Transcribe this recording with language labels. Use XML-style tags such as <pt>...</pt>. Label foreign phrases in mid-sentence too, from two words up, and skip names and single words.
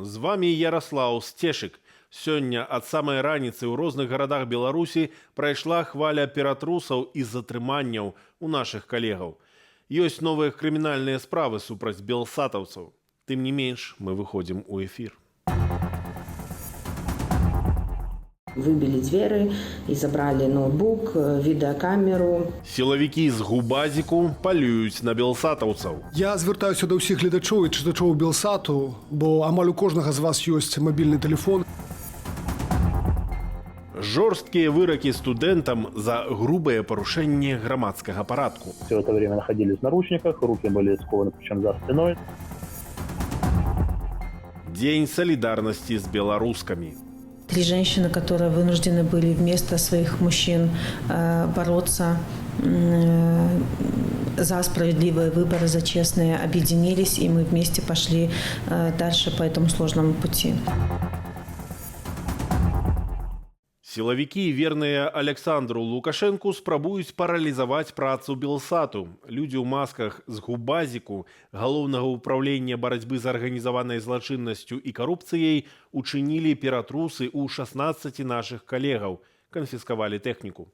<be>З вами Ярослаў Сцешык. Сёння ад самай раніцы ў розных гарадах Беларусі прайшла хваля ператрусаў і затрыманняў у нашых калегаў. Ёсць новыя крымінальныя справы супраць белсатаўцаў. Тым не менш, мы выходзім у эфір.</be> <ru>Выбили двери и забрали ноутбук, відеокамеру.</ru> <be>Сілавікі з губазіку палююць на белсатаўцаў.</be> <uk>Я звертаюся до всіх</uk> <be>глядачоў і читачоў Белсату, бо амаль у кожнага з вас ёсць мабільны телефон. Жорсткія выракі студэнтам за грубае парушэнне грамадскага парадку.</be> <ru>Все это время находились в наручниках, руки были скованы, причем за спиной.</ru> <be>Дзень салідарнасці з беларускамі.</be> <ru>3 женщины, которые вынуждены были вместо своих мужчин бороться за справедливые выборы, за честные, объединились, и мы вместе пошли дальше по этому сложному пути.</ru> <be>Сілавікі, верныя Александру Лукашэнку, спрабуюць паралізаваць працу Белсату. Людзі ў масках з губазіку галоўнага ўпраўлення барацьбы з арганізаванай злачыннасцю і карупцыяй учынілі ператрусы ў 16 нашых калегаў, канфіскавалі тэхніку.</be>